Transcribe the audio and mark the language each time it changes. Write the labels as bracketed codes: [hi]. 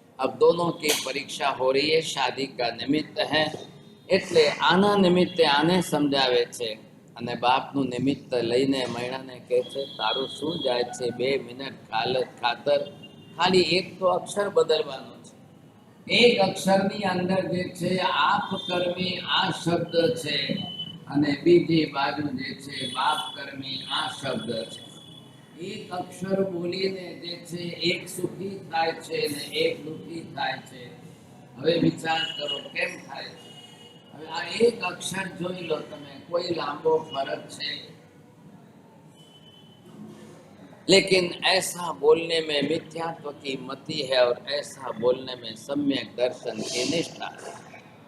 [hi] अब दोनों की परीक्षा हो रही है, शादी का निमित्त है, [gu] એટલે આના નિમિત્તે આને સમજાવે છે. અને બાપનું નિમિત્ત લઈને મૈણાને કહે છે, તારું શું જાય છે, 2 મિનિટ ખાતર ખાલી એક તો અક્ષર બદલવાનો છે. એક અક્ષરની અંદર જે છે આપ કર્મી આ શબ્દ છે, અને બીજી બાજુ જે છે બાપ કર્મી આ શબ્દ છે. એક અક્ષર બોલીને જે છે એક સુખી થાય છે ને એક દુઃખી થાય છે. હવે વિચાર કરો કેમ થાય છે. હવે આ એક અક્ષર જોઈ લો તમે, કોઈ લાંબો ફરક છે. [hi] लेकिन ऐसा बोलने में मिथ्यात्व की मति है और ऐसा बोलने में सम्यक दर्शन की निष्ठा है.